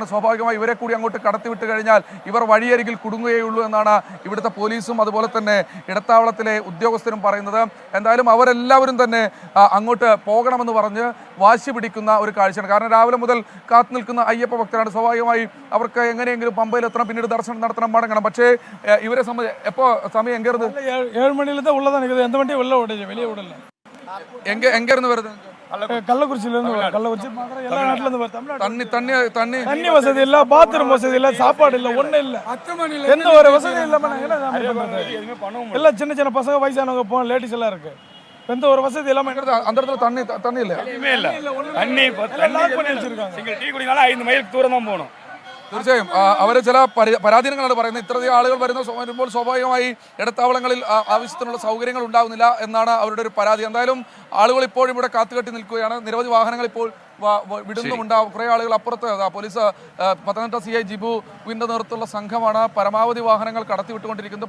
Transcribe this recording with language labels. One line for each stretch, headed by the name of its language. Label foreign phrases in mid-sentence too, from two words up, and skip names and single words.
Malayalam: സ്വാഭാവികമായി ഇവരെ കൂടി അങ്ങോട്ട് കടത്തിവിട്ട് കഴിഞ്ഞാൽ ഇവർ വഴിയരികിൽ കുടുങ്ങുകയുള്ളൂ എന്നാണ് ഇവിടുത്തെ പോലീസും അതുപോലെ തന്നെ ഇടത്താവളത്തിലെ ഉദ്യോഗസ്ഥരും പറയുന്നത്. എന്തായാലും അവരെല്ലാവരും തന്നെ അങ്ങോട്ട് പോകണമെന്ന് പറഞ്ഞ് വാശി പിടിക്കുന്ന ഒരു കാഴ്ചയാണ്. കാരണം രാവിലെ മുതൽ കാത്തു നിൽക്കുന്ന അയ്യപ്പ ഭക്തരാണ്. സ്വാഭാവികമായി അവർക്ക് എങ്ങനെയെങ്കിലും പമ്പയിലെത്തണം, പിന്നീട് ദർശനം നടത്തണം, മടങ്ങണം. പക്ഷേ ഇവരെ സംബന്ധിച്ച് എപ്പോൾ സമയം എങ്കേറുന്നത്
Tamil: 7 மணிலேருந்து உள்ளே தான் இருக்குது. எந்த வண்டியும் வெளில ஓடல, வெளியே விடல. எங்கேருந்து வருது? கள்ளக்குறிச்சியிலேருந்து கள்ளக்குறிச்சி பார்க்குற எல்லா நாட்டிலேருந்து வருது. தமிழ்நாடு தண்ணி வசதி இல்லை, பாத்ரூம் வசதி இல்லை, சாப்பாடு இல்லை, ஒன்றும் இல்லை. எந்த ஒரு வசதியும் இல்லாமல் நாங்கள் எல்லாம் சின்ன சின்ன பசங்க, வயசானவங்க போன லேடிஸ் எல்லாம் இருக்கு. எந்த ஒரு வசதி இல்லாமல் அந்த இடத்துல தண்ணி இல்லை, தண்ணி லாக் பண்ணி வச்சிருக்காங்க. டீ குடினாலும் 5 மைல் தூரம் தான் போகணும்.
Malayalam: തീർച്ചയായും അവർ ചില പരാധീനങ്ങളാണ് പറയുന്നത്. ഇത്രയധികം ആളുകൾ വരുമ്പോൾ സ്വാഭാവികമായി ഇടത്താവളങ്ങളിൽ ആവശ്യത്തിനുള്ള സൗകര്യങ്ങൾ ഉണ്ടാകുന്നില്ല എന്നാണ് അവരുടെ ഒരു പരാതി. എന്തായാലും ആളുകൾ ഇപ്പോഴും ഇവിടെ കാത്തുകെട്ടി നിൽക്കുകയാണ്. നിരവധി വാഹനങ്ങൾ ഇപ്പോൾ വിടുന്നുമുണ്ടാവും. കുറേ ആളുകൾ അപ്പുറത്ത് പോലീസ് പത്തനംതിട്ട CI ജിബുവിൻ്റെ നേതൃത്വത്തിലുള്ള സംഘമാണ് പരമാവധി വാഹനങ്ങൾ കടത്തിവിട്ടുകൊണ്ടിരിക്കുന്നത്.